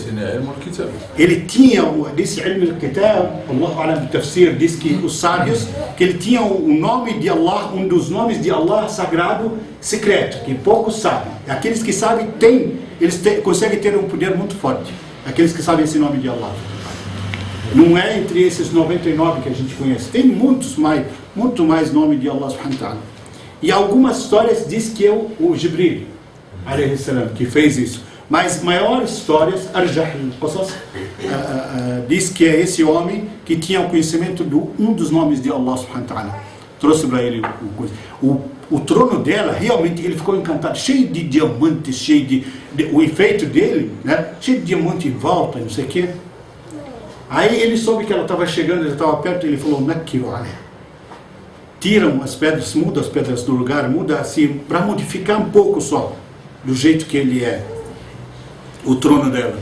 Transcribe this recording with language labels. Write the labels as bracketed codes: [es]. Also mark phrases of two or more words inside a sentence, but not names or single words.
[pt] Ele tinha, disse [ar] علم الكتاب الله أعلم تفسير, [pt] diz que os sábios, que ele tinha o nome de Allah, um dos nomes de Allah sagrado, secreto, que poucos sabem. Aqueles que sabem, conseguem ter um poder muito forte. Aqueles que sabem esse nome de Allah. Não é entre esses 99 que a gente conhece. Tem muito mais nome de Allah [ar] سبحانه وتعالى. [pt] E algumas histórias diz que é o Jibril, [ar] عليه السلام, [pt] que fez isso. Mas maiores histórias, [ar] أرجح القصص, [pt] diz que é esse homem que tinha o conhecimento de um dos nomes de Allah [ar] سبحانه وتعالى. [pt] Trouxe para ele o trono dela, realmente ele ficou encantado, cheio de diamantes, cheio o enfeite dele, né? Cheio de diamante em volta, não sei o quê. Aí ele soube que ela estava chegando, ele estava perto, e ele falou: tiram as pedras, muda as pedras do lugar, muda assim, para modificar um pouco só, do jeito que ele é, o trono dela.